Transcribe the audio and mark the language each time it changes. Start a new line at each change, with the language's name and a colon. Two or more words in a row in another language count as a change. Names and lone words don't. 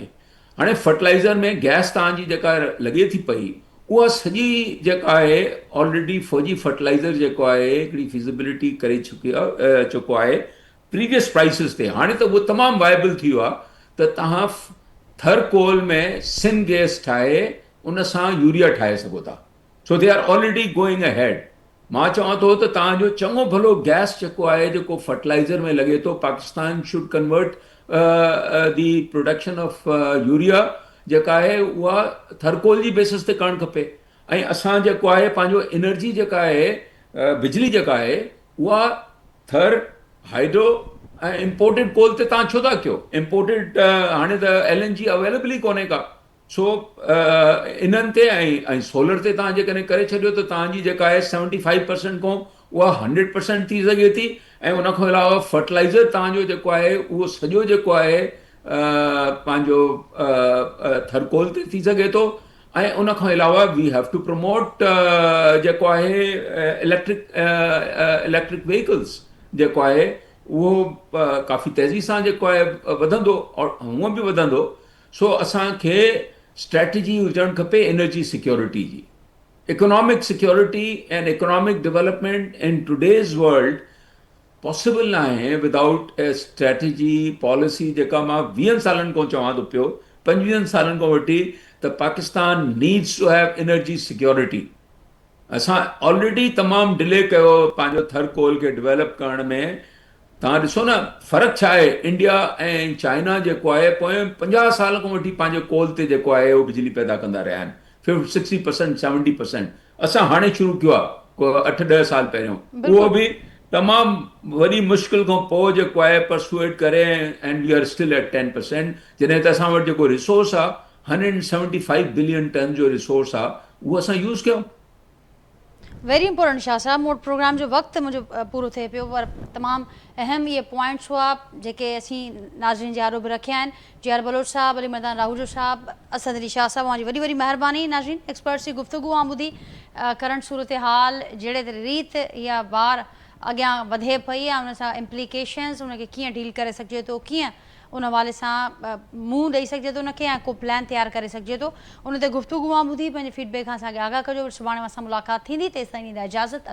Sindhi: हाणे फर्टिलाइज़र में गैस तव्हांजी जेका लॻे थी पई, उहा सॼी जेका आहे ऑलरेडी फौजी फर्टिलाइज़र जेको आहे हिकिड़ी फिज़िबिलिटी करे चुको आहे
English: previous prices
Sindhi: ते। हाणे त उहो तमामु वाइबल थी वियो आहे त तव्हां थर कोल में सिन गैस ठाहे उन सां यूरिया ठाहे सघो था।
English: so they are already going ahead.
Sindhi: मां चवां थो त तव्हांजो चङो भलो गैस जेको आहे जेको फर्टिलाइज़र में लॻे थो,
English: Pakistan should convert the production of urea
Sindhi: जेका आहे उहा थरकोल जी बेसिस ते करणु खपे। ऐं असां जेको आहे पंहिंजो एनर्जी जेका आहे बिजली जेका आहे उहा थर, हाइड्रो ऐं
English: imported coal
Sindhi: ते तव्हां छो था कयो? इम्पोर्टेड हाणे त LNG अवेलेबल ई कोन्हे का। सो इन्हनि ते ऐं सोलर ते तव्हां जेकॾहिं करे छॾियो त तव्हांजी जेका आहे 75% खां उहा 100% थी सघे थी। ऐं उन खां अलावा फर्टिलाइज़र तव्हांजो जेको आहे उहो सॼो जेको आहे पंहिंजो थरकोल ते थी सघे थो। ऐं उन खां अलावा
English: we have to promote
Sindhi: जेको आहे
English: electric vehicles
Sindhi: जेको आहे उहो काफ़ी तेज़ी सां जेको आहे वधंदो, और हूअं बि वधंदो। सो असांखे स्ट्रेटजी हुजणु खपे
English: energy security
Sindhi: जी।
English: economic security and economic development in today's world possible
Sindhi: न आहे
English: without a strategy policy
Sindhi: जेका मां 20 सालनि खां चवां थो पियो, 25 सालनि खां वठी, त
English: Pakistan needs to have energy security.
Sindhi: असां ऑलरेडी तमामु डिले कयो पंहिंजो थर कोल खे डेवलप करण में। तव्हां ॾिसो न फ़र्क़ु छा आहे इंडिया ऐं चाइना जेको आहे पोइ 50 साल खां वठी पंहिंजे कोल ते जेको आहे उहो बिजली पैदा कंदा रहिया आहिनि, 60% 70%। असां हाणे शुरू कयो आहे को 8-10 साल पहिरियों, उहो बि तमामु वॾी मुश्किल खां पोइ जेको आहे परसुएट करे,
English: and we are still at 10%.
Sindhi: जॾहिं त असां वटि जेको रिसोर्स आहे 175 बिलियन टन जो रिसोर्स आहे उहो असां यूज़ कयूं।
English: very important
Sindhi: शाह साहब, मोट प्रोग्राम जो वक़्तु मुंहिंजो पूरो थिए पियो, पर तमामु अहम इहे पॉइंट्स हुआ जेके असीं नाज़रीन जे आरो बि रखिया आहिनि। JR बलोच साहब, अली मैदान राहुल साहब, असद अली शाह साहब, वहाँ जी वॾी महिरबानी। नाज़रीन, एक्सपर्ट्स जी गुफ़्तगू आऊं ॿुधी करंट सूरत हाल जहिड़े रीत इहा ॿार अॻियां वधे पई आहे, उन सां इम्प्लीकेशन्स, उनखे कीअं डील करे सघिजे थो, कीअं उन हवाले सां मुंहुं ॾेई सघिजे थो उनखे, ऐं को प्लान तयारु करे सघिजे थो। उन ते गुफ़्तगू ॿुधी पंहिंजे फीडबैक खां असांखे आगाह कजो। सुभाणे असां मुलाक़ात थींदी, तेसिताईं ॾींदा इजाज़त।